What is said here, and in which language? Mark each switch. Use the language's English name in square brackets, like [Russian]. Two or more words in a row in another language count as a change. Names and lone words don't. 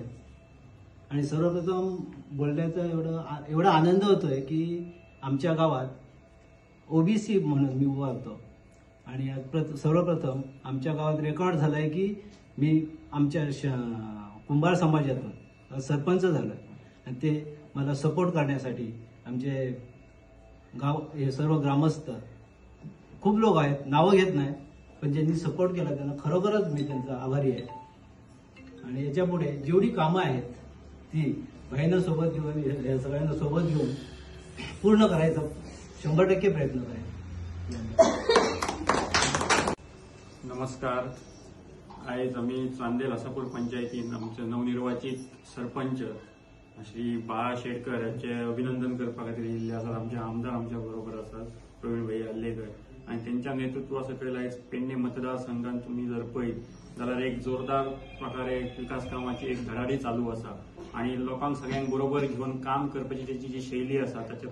[Marathi] आणि सर्वप्रथम बोलण्याचा एवढा आनंद होतोय की आमच्या गावात ओबीसी म्हणून मी उभा होतो आणि सर्वप्रथम आमच्या गावात रेकॉर्ड झालाय की मी आमच्या कुंभार समाजातून सरपंच झालोय आणि ते मला सपोर्ट करण्यासाठी आमचे गाव हे सर्व ग्रामस्थ खूप लोक आहेत, नावं घेत नाही पण ज्यांनी सपोर्ट केला त्यांना खरोखरच मी त्यांचा आभारी आहे। आणि याच्या पुढे जेवढी कामं आहेत ती भाईंना सोबत घेऊन सगळ्यांना सोबत घेऊन पूर्ण करायचा 100% प्रयत्न करेन। नमस्कार। [Konkani] आयज आमी चांदेल आसापूर पंचायतीन आमचे नवनिर्वाचित सरपंच श्री बाळा शेटकर यांचे अभिनंदन करपा खातीर येयल्ले आसात। आमचे आमदार आमच्या बरोबर आसात प्रवीण भाई आल्लेकर आनी तेंच्या नेतृत्वा सकयल आयज पेडणे मतदारसंघात तुम्ही जर पळयत जाल्यार एक जोरदार प्रकारे विकास कामाची एक धडाडी चालू आसा आणि लोकांक सगळ्यांक बरोबर घेवन काम करपाची त्याची जी शैली आसा ताचे